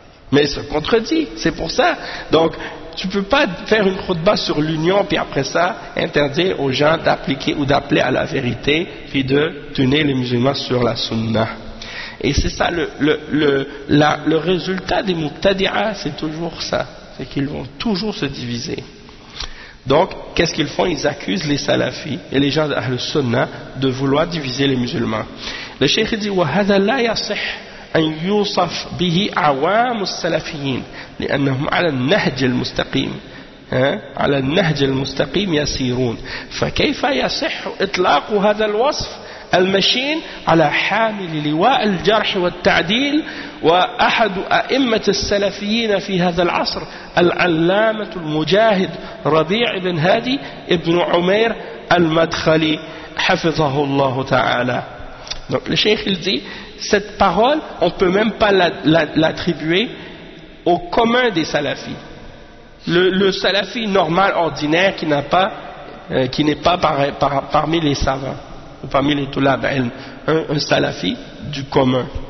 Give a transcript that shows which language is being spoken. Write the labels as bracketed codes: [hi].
[fr] Mais ça contredit, c'est pour ça. Donc, tu ne peux pas faire une khutba sur l'union puis après ça, interdire aux gens d'appliquer ou d'appeler à la vérité puis de tenir les musulmans sur la sunna. Et c'est ça, le résultat des muqtadi'a, c'est toujours ça. C'est qu'ils vont toujours se diviser. Donc, qu'est-ce qu'ils font? Ils accusent les salafis et les gens d'Ahl Sunna de vouloir diviser les musulmans. Le cheikh dit, [ar] « وَهَذَا لَا يَصِحْ أَنْ يُوصَفْ بِهِ عَوَامُ السَّلَفِيِّينَ لِأَنَّهُمْ عَلَى النَّهْجِ الْمُسْتَقِيمِ عَلَى النَّهْجِ الْمُسْتَقِيمِ يَسِيرُونَ فَكَيْفَ يَصِحُ إِطْلَاقُ هَذَا الْوَصْفِ المشين على حامل لواء الجرح والتعديل وأحد أئمة السلفيين في هذا العصر العلامة المجاهد ربيع بن هادي ابن عمير المدخلي حفظه الله تعالى. [fr] Donc le cheikh il dit, cette parole on peut même pas l'attribuer au commun des salafis. Le salafi normal ordinaire qui n'est pas parmi les savants ou parmi les toulab ilm, un salafi du commun.